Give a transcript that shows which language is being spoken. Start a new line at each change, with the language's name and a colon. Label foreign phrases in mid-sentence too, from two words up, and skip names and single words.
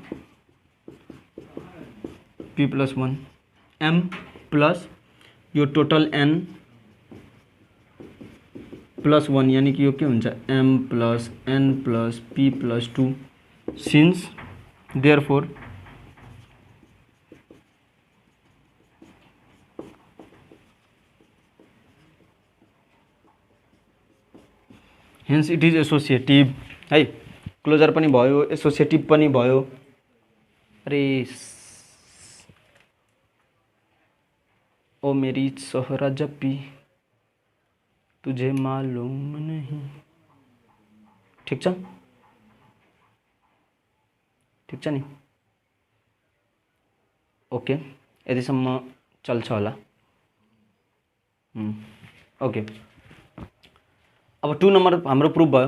Nepali: p प्लस 1 m प्लस यो टोटल n प्लस 1
Hindi: यानी कि
Nepali: यो के हुन्छ m प्लस n प्लस p प्लस 2
English: since therefore hence it is associative
Nepali: है। क्लोजर पनि भयो एसोसिएटिभ पनि भयो।
Hindi: अरे ओ मेरी सोहरा जप्पी तुझे मालूम नहीं,
Nepali: ठिक छ नि ओके यतिसम्म चल्छ होला। ओके अब 2 नम्बर हाम्रो प्रुफ भयो।